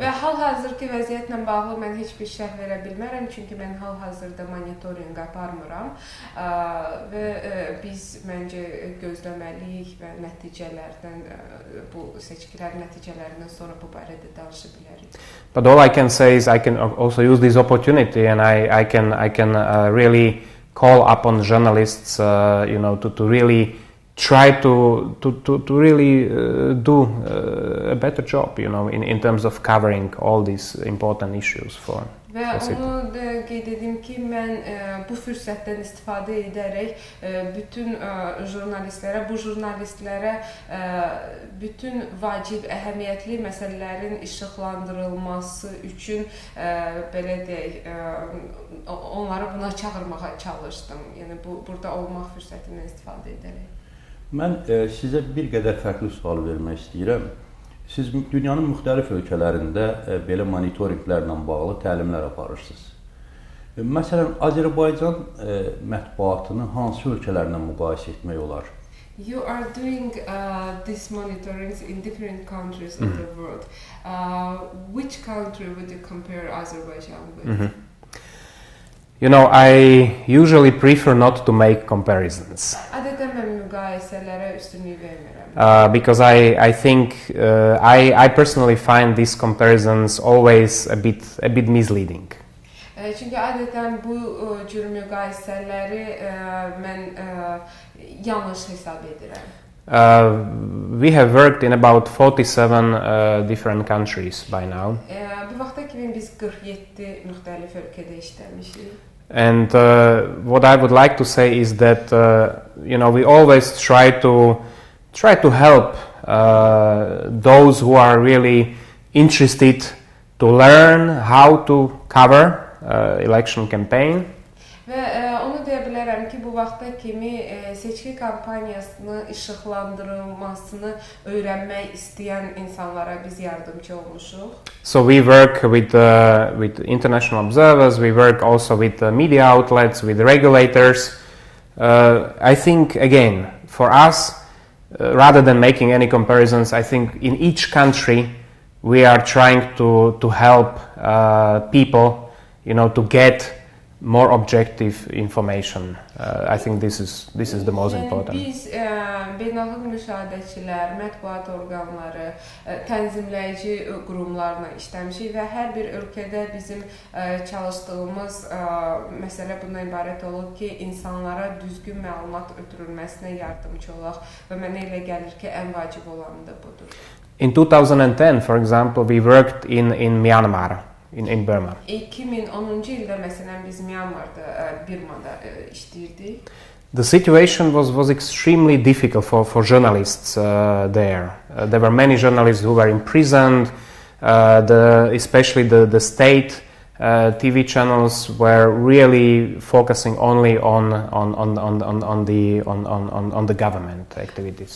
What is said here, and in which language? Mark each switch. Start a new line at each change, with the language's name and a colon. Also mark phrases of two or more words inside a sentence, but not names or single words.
Azerbaijani: Və hal-hazırki vəziyyətlə bağlı mən heç bir şərh verə bilmərəm, çünki mən hal-hazırda monitorinq aparmıram və biz məncə gözləməliyik və nəticələrdən, bu seçkilərin nəticələrindən sonra bu barədə danışa bilərik.
English: But all I can say is I can also use this opportunity and I can really call upon journalists, to really try to really do a better job, in terms of covering all these important issues for
Azerbaijani: Və onu da qeyd edim ki, mən bu fürsətdən istifadə edərək bütün jurnalistlərə, bu jurnalistlərə bütün vacib, əhəmiyyətli məsələlərin işıqlandırılması üçün belə deyək, onları buna çağırmağa çalışdım. Yəni burada olmaq fürsətindən istifadə edərək. Mən sizə bir qədər fərqli sual vermək istəyirəm. Siz dünyanın müxtəlif ölkələrində belə monitorinqlərlə bağlı təlimlər aparırsınız. Məsələn, Azərbaycan mətbuatını hansı ölkələrlə müqayisə etmək olar?
English: You are doing these monitorings in different countries of the world. Which country would you compare Azerbaijan with? I usually prefer not to make comparisons.
Azerbaijani: Adətən mən müqayisələrə üstünlük vermirəm.
English: Because I think I personally find these comparisons always a bit misleading.
Azerbaijani: Çünki adətən bu cür müqayisələri mən yanlış hesab edirəm.
English: We have worked in about 47 different countries by now.
Azerbaijani: Bu vaxta kimi biz 47 müxtəlif ölkədə işləmişik.
English: And what I would like to say is that we always try to help those who are really interested to learn how to cover election campaign.
Azerbaijani: Və onu deyə bilərəm ki, bu vaxta kimi seçki kampaniyasını işıqlandırılmasını öyrənmək istəyən insanlara biz yardımcı olmuşuq.
English: So we work with international observers, we work also with media outlets, with regulators. I think, again, for us, rather than making any comparisons, I think in each country we are trying to help people, to get more objective information. I think this is the most important.
Azerbaijani: Biz beynəlxalq müşahidəçilər, mətbuat orqanları, tənzimləyici qurumlarla işləmişik və hər bir ölkədə bizim çalışdığımız məsələ bundan ibarət olub ki, insanlara düzgün məlumat ötürülməsinə yardımcı olaq və mənə elə gəlir ki, ən vacib olanı da budur.
English: In 2010, for example, we worked in Myanmar. In Burma.
Azerbaijani: 2010-cu ildə məsələn biz Myanmarda, Birmada işləyirdik.
English: The situation was extremely difficult for journalists there. There were many journalists who were imprisoned. Especially the state TV channels were really focusing only on the government activities.